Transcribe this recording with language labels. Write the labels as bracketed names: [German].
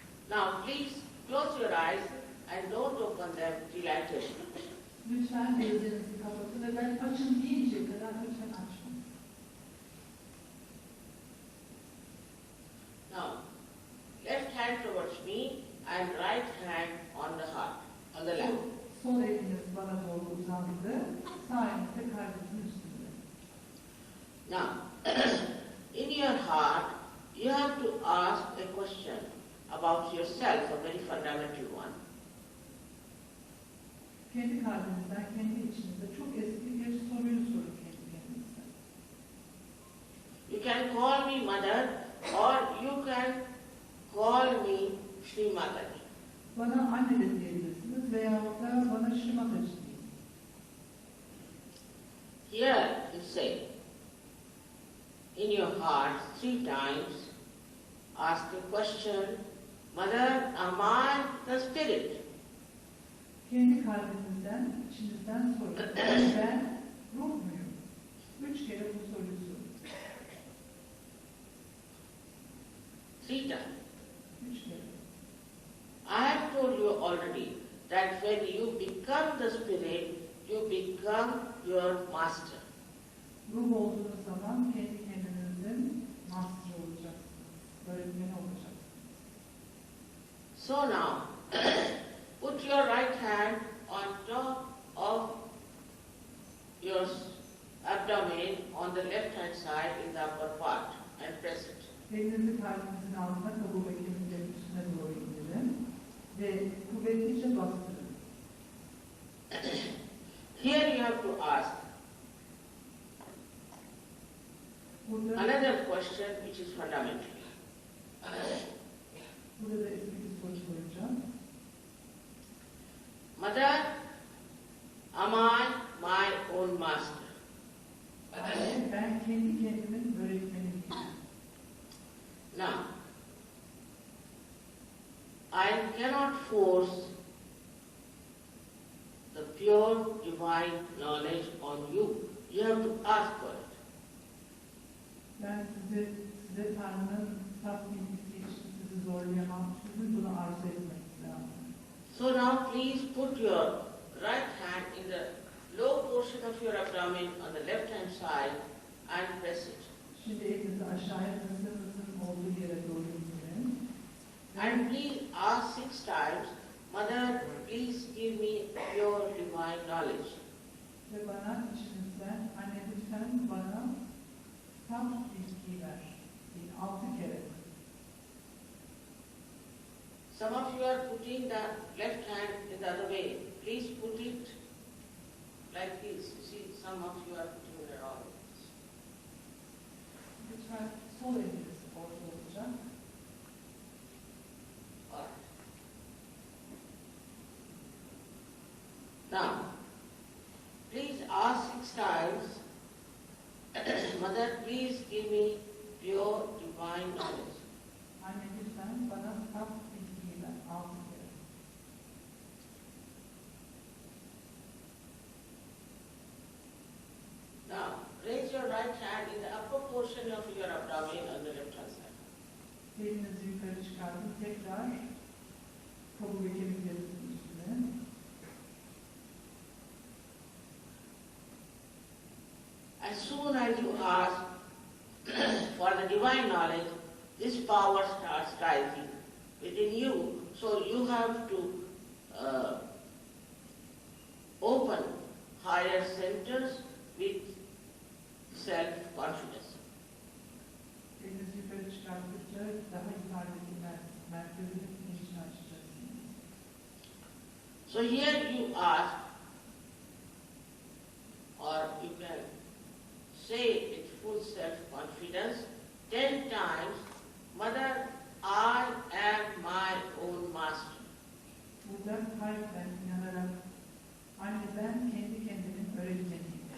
[English] Now, please close your eyes and don't open them till I tell you. [Turkish] Lütfen gözlerinizi kapatın ve ben açın deyinceye kadar lütfen açmayın. [English] Now, left hand towards me and right hand on the heart, on the lap. [Turkish] Sol eliniz bana doğru uzandı, sağ eliniz de kalbinizin üstünde. [English] Now, in your heart, you have to ask a question about yourself, a very fundamental one. [Turkish] Kendi kalbinizden, kendi içinizde çok eski bir soruyu sorun kendi kendinize. [English] You can call me mother or you can call me Srimata. [Turkish] Bana anne de diyebilirsiniz veyahut da bana Şimatacı deyin. [English] Here you say, in your heart 3 times, ask the question, Mother, am I the spirit? [Turkish] Kendi kalbinizden, içinizden sorun. Ben ruh muyum? 3 kere bu soruyu sorun. [English] 3 times. [Turkish] 3 kere. [English] I have told you already that when you become the spirit, you become your master. [Turkish] Ruh olduğunuz zaman kendi kendinizin master olacaksınız. Öğretmeni olacaksınız. [English] So now, put your right hand on top of your abdomen on the left hand side in the upper part and press it. [Turkish] Elinizi kalbinizin altına, kaburga kemiklerinin üstüne doğru indirin ve kuvvetlice bastırın. [English] Here you have to ask [Turkish] Burada, [English] another question which is fundamental. [Turkish] burada da eski bir soru soracağım. [English] Mother, am I my own master? [Turkish] Ben kendi kendimin öğretmeniyim. [English] Now, I cannot force the pure divine knowledge on you. You have to ask for it. [Turkish] Ben size Tanrı'nın saf bilgisi için sizi zorlayamam. Sizin bunu arzu etmeniz lazım. [English] So now please put your right hand in the low portion of your abdomen on the left hand side and press it. [Turkish] Şimdi elinizi aşağıya kasınızın olduğu yere doğru indirin. [English] And please ask 6 times, Mother, please give me pure divine knowledge. [Turkish] Ve bana içinizden, anne lütfen bana saf bilgi ver. 6 kere. [English] Some of you are putting the left hand in the other way. Please put it like this. You see, some of you are putting it wrong. [Turkish] Lütfen sol eliniz orta olacak. [English] Alright. Now, please ask 6 times, Mother, please give me pure divine knowledge. [Turkish] Anne lütfen bana saf bilgiyi ver. 6 kere. [English] Now, raise your right hand in the upper portion of your abdomen on the left hand side. [Turkish] Elinizi yukarı çıkartın. Tekrar kaburga kemiklerinizin üstüne. [English] As soon as you ask for the divine knowledge, this power starts rising within you. So you have to open higher centers with self-confidence. [Turkish] Elinizi yukarı çıkarttıkça daha yukarıdaki merkezin bilinçini açacaksınız. [English] So here you ask, or you can say with full self-confidence 10 times, Mother, I am my own master. [Turkish] Burada kalpten inanarak anne ben kendi kendimin öğretmeniyim.